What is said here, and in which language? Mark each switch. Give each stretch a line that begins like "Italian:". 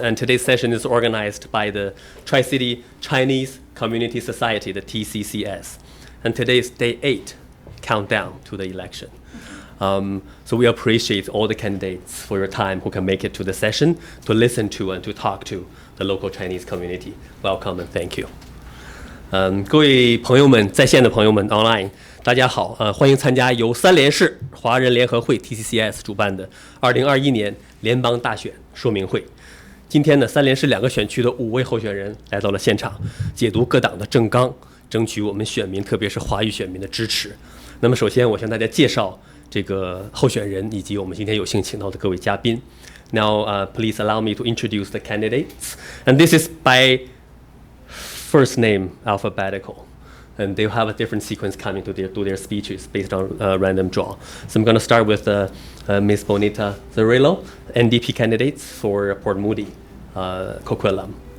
English: And today's session is organized by the Tri-City Chinese Community Society, the TCCS. And today is day 8, countdown to the election. So we appreciate all the candidates for your time who can make it to the session to listen to and to talk to the local Chinese community. Welcome and thank you.
Chinese: 各位朋友们，在线的朋友们 online， 大家好，欢迎参加由三联市华人联合会 TCCS 主办的2021年联邦大选说明会。今天呢，三联市2个选区的5位候选人来到了现场，解读各党的政纲，争取我们选民，特别是华语选民的支持。那么首先我向大家介绍这个候选人以及我们今天有幸请到的各位嘉宾。
English: Now, please allow me to introduce the candidates. And this is by first name alphabetical. And they have a different sequence coming to their speeches based on random draw. So I'm going to start with Ms. Benita Zarillo, NDP candidate for Port Moody, Coquitlam.